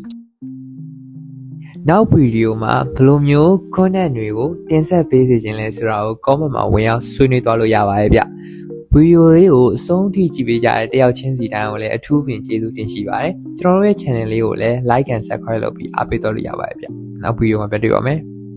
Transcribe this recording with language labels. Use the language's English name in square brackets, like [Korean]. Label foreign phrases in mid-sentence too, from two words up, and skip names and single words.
[Burmese] နောက်ဗီဒီယိုမှာဘယ်လိုမျိုး content တွေကိုတင်ဆက်ပေးစေခြင်းလဲဆိုတာကို comment မှာဝင်ရောက်ဆွေးနွေးသွားလို့ရပါတယ်ဗျ။ဗီဒီယိုလေးကိုအဆုံးထိကြည့်ပေးကြတဲ့တယောက်ချင်းစီတိုင်းကိုလည်းအထူးပင်ကျေးဇူးတင်ရှိပါတယ်။ကျွန်တော်တို့ရဲ့ channel လေးကိုလည်း [English] like and subscribe [Burmese] လုပ်ပြီးအားပေးတော့လို့ရပါတယ်ဗျ။နောက်ဗီဒီယိုမှာပြန်တွေ့ပါမယ်။